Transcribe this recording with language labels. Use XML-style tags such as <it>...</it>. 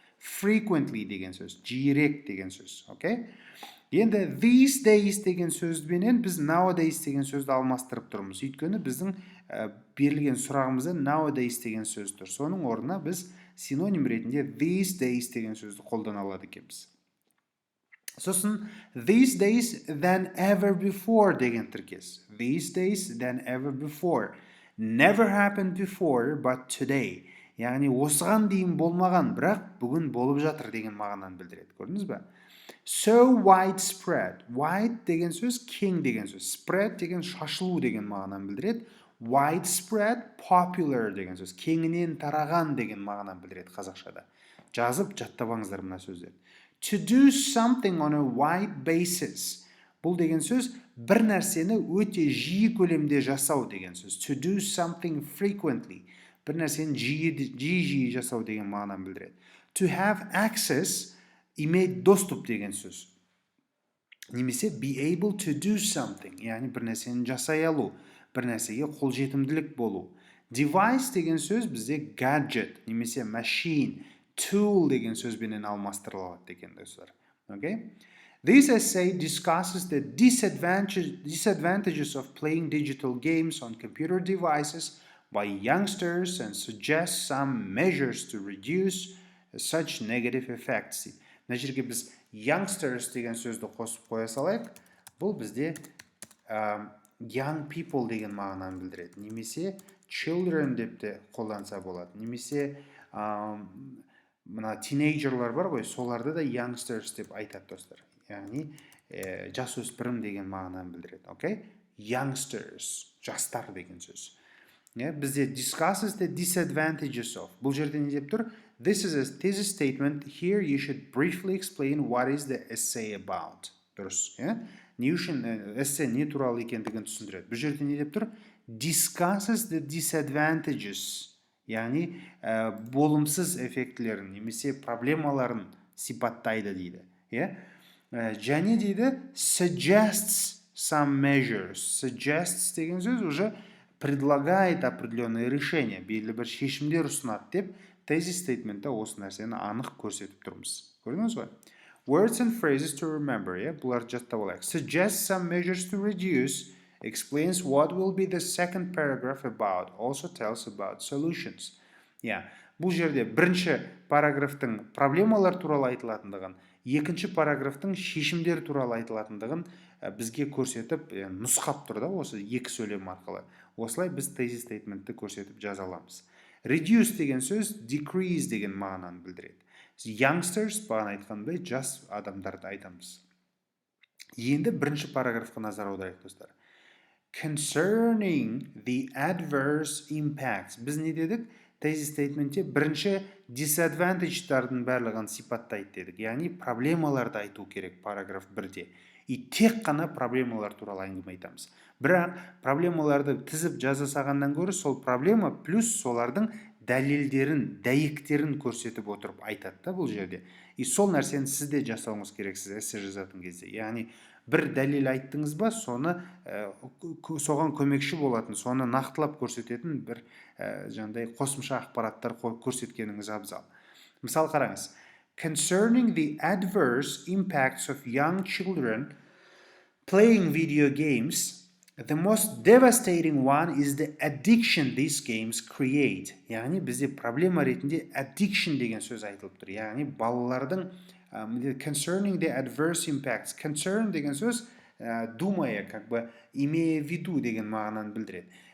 <kk>Frequently деген сөз, жиірек деген сөз. Енді</kk> <en>these days</en> <kk>деген сөзбенен біз nowadays деген сөзді алмастырып тұрмыз. Өйткені біздің берілген сұрағымызда nowadays деген сөз тұр. Соның орнына біз синоним ретінде these days деген сөзді қолдана алады екенбіз.</kk> <en>Сосын these days than ever before</en> <kk>деген тіркес.</kk> <en>These days than ever before. Never happened before but today.</en> <kk>Яғни осыған дейін болмаған, бірақ бүгін болып жатыр деген мағынаны білдіреді. Көрдіңіз бе?</kk> <en>So widespread.</en> <kk>Wide деген сөз кең деген сөз. Spread деген шашылу деген мағынаны білдіреді.</kk> <en>Widespread, popular</en> <kk>деген сөз кеңінен тараған деген мағынаны білдіреді қазақшада. Жазып жаттап алыңыздар мына сөздерді.</kk> <en>To do something on a wide basis.</en> <kk>Бұл деген сөз бір нәрсені өте жиі көлемде жасау деген сөз.</kk> <en>To do something frequently.</en> <kk>Бір нәрсені жиі жасау деген мағынаны білдіреді.</kk> <en>To have access,</en> <ru>иметь доступ</ru> <kk>деген сөз. Немесе</kk> <en>be able to do something,</en> <kk>яғни бір нәрсені жасай алу, бір нәрсеге қолжетімділік болу. Device деген сөз бізде gadget, немесе machine, tool деген сөзбенен алмастырылады деген достар.</kk> <en>This essay discusses the disadvantages of playing digital games on computer devices by youngsters and suggests some measures to reduce such negative effects.</en> <kk>Мына жерге біз youngsters деген сөзді қосып қоя салайық. Бұл бізде young people деген мағынаны білдіреді. Немесе children деп те қолданса болады. Немесе мына teenagerлар бар ғой, соларды да youngsters деп айтады достар. Яғни жасөспірім деген мағынаны білдіреді. Youngsters, жастар деген сөз.</kk> <en>Бізде discusses the disadvantages of.</en> <kk>Бұл жерде не деп тұр?</kk> <en>This is a thesis statement. Here you should briefly explain what is the essay about.</en> <kk>Дұрыс. Не үшін эссе не туралы екендігін түсіндіреді. Бұл жерде не деп тұр?</kk> <en>Discusses the disadvantages.</en> <kk>Яғни болымсыз эффектілерін немесе проблемаларын сипаттайды дейді. Және дейді</kk> <en>suggests some measures.</en> <kk>Suggests деген сөз</kk> <ru>уже предлагает определенное решение,</ru> <kk>белгілі бір шешімдер ұсынады деп thesis statement'та осы нәрсені анық көрсетіп тұрмыз. Көрдіңіз ғой?</kk> <en>Words and phrases to remember,</en> <kk>бұларды жаттап алайық.</kk> <en>Suggests some measures to reduce, explains what will be the second paragraph about, also tells about solutions.</en> <kk>Бұл жерде бірінші параграфтың проблемалар туралы айтылатындығын, екінші параграфтың шешімдер туралы айтылатындығын бізге көрсетіп, нұсқап тұр да осы екі сөйлем арқылы. Осылай біз thesis statement'ті көрсетіп жаза аламыз. Reduce деген сөз decrease деген мағынаны білдіреді. Youngsters, бағана айтқандай, жас адамдарды айтамыз. Енді бірінші параграфқа назар аударайық достар.</kk> <en>Concerning the adverse impacts.</en> <kk>Біз не дедік? Thesis statement'те бірінші disadvantage'дардың барлығын сипаттайды дедік. Яғни проблемаларды айту керек параграф 1-де. И тек қана проблемалар туралы әңгіме айтамыз. Бірақ проблемаларды тізіп жазасағаннан гөрі сол проблема плюс солардың дәлелдерін, дәйектерін көрсетіп отырып айтады да бұл жерде. И сол нәрсені сіз де жасауыңыз керексіз эссе жазатын кезде. Яғни бір дәлел айттыңыз ба, соған көмекші болатын, соны нақтылап көрсететін бір жаңағыдай қосымша ақпараттар көрсеткеніңіз абзал. Мысал қараңыз.</kk> <en>Concerning the adverse impacts of young children playing video games, the most devastating one is the addiction these games create.</en> <kk>Яғни бізде проблема ретінде addiction деген сөз айтылып тұр. Яғни балалардың</kk> <en>concerning the adverse impacts.</en> <kk>Concern деген сөз</kk> <ru>думая, как бы имея в виду</ru> <kk>деген мағынаны білдіреді.</kk>